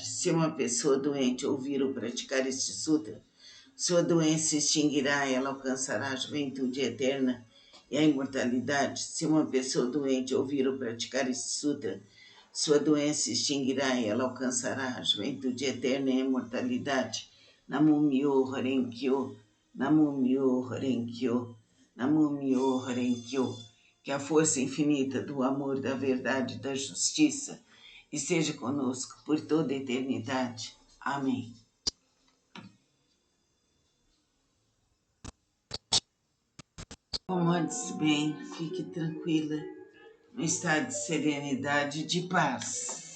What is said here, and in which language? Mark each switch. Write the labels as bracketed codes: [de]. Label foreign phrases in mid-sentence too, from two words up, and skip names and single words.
[pt] Se uma pessoa doente ouvir ou praticar este sutra, sua doença se extinguirá e ela alcançará a juventude eterna e a imortalidade. Se uma pessoa doente ouvir ou praticar este sutra, sua doença se extinguirá e ela alcançará a juventude eterna e a imortalidade. [ja] Namo Myo Horenkyo, Namo Myo Horenkyo, Namo Myo Horenkyo. [pt] Que a força infinita do amor, da verdade e da justiça esteja conosco por toda a eternidade. Amém. Acomode-se bem, fique tranquila, no estado de serenidade e de paz.